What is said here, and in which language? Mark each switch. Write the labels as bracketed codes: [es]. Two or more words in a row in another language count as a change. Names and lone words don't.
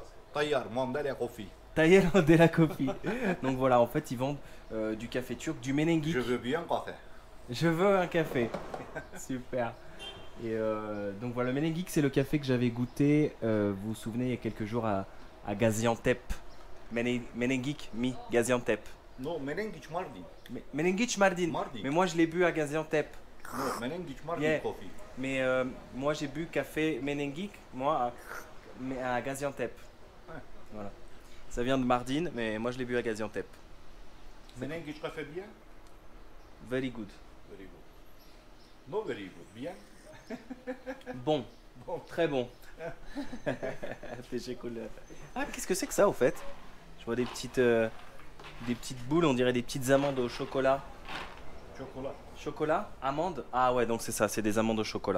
[fr] Tailleur, Mandela Coffee. Tailleur Mandela Coffee. Donc voilà, en fait, ils vendent du café turc, du menengic. Je veux bien café. Je veux un café. Super. Et donc voilà, le menengic, c'est le café que j'avais goûté, vous vous souvenez, il y a quelques jours à Gaziantep. [tr] Menengic, mi, Gaziantep. [fr] Non, menengic Mardin. Menengic Mardin. Mardin. Mais moi, je l'ai bu à Gaziantep. Non, menengic Mardin [en] Yeah. Coffee. [fr] Mais moi, j'ai bu café menengic, moi, à Gaziantep. Ouais. Voilà. Ça vient de Mardin, mais moi, je l'ai bu à Gaziantep. Menengic café bien? [en] Very good. Very good. No very good. [fr] Bien? Bon. Bon. Très bon. Ah, qu'est-ce que c'est que ça au fait? Je vois des petites boules, on dirait des petites amandes au chocolat. Chocolat. Chocolat? Amandes? Ah ouais, donc c'est ça, c'est des amandes au chocolat.